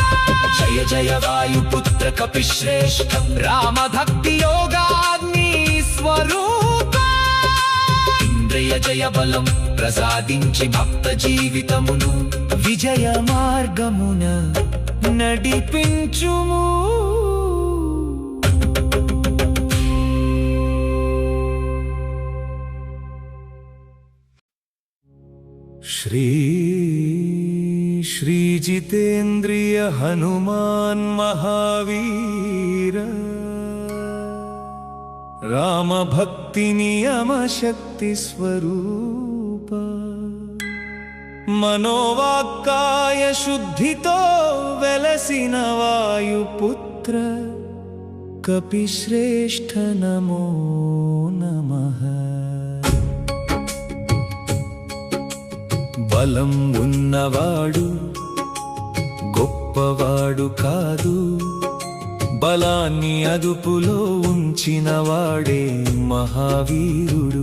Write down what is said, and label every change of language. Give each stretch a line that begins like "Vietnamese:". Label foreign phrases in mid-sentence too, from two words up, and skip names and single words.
Sanskrit: జయ జయ వాయుపుత్ర కపిశ్రేష్ఠ రామ భక్తి యోగాగ్ని స్వరూప. జయ జయ
Telugu: బలం ప్రసాదించి భక్త జీవితమును విజయ మార్గమున నడిపించుము.
Sanskrit: श्री जितेन्द्रिय हनुमान महावीर राम भक्ति नियम शक्ति स्वरूप मनोवाक्काय शुद्धितो वेलसिन वायुपुत्र कपिश्रेष्ठ नमो नमः.
Telugu: బలం ఉన్నవాడు గొప్పవాడు కాదు, బలాన్ని అదుపులో ఉంచినవాడే మహావీరుడు.